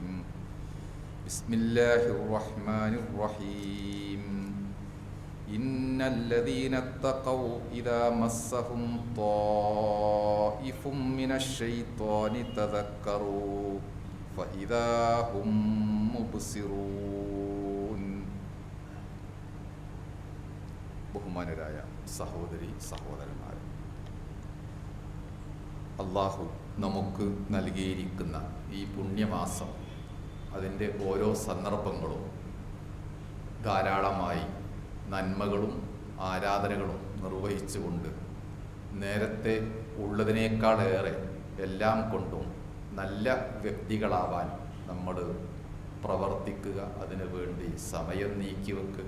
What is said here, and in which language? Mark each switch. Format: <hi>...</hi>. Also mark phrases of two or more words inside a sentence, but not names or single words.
<ar>بسم الله الرحمن الرحيم. إن الذين اتقوا إذا مسهم طائف من الشيطان تذكروا فإذا هم مبصرون.</ar> <ml>ബഹുമാനരായ സഹോദരി സഹോദരന്മാരെ, അള്ളാഹു നമുക്ക് നൽകിയിരിക്കുന്ന ഈ പുണ്യമാസം, അതിൻ്റെ ഓരോ സന്ദർഭങ്ങളും ധാരാളമായി നന്മകളും ആരാധനകളും നിർവഹിച്ചുകൊണ്ട് നേരത്തെ ഉള്ളതിനേക്കാളേറെ എല്ലാം കൊണ്ടും നല്ല വ്യക്തികളാവാൻ നമ്മൾ പ്രവർത്തിക്കുക, അതിനു വേണ്ടി സമയം നീക്കി വെക്കുക.</ml>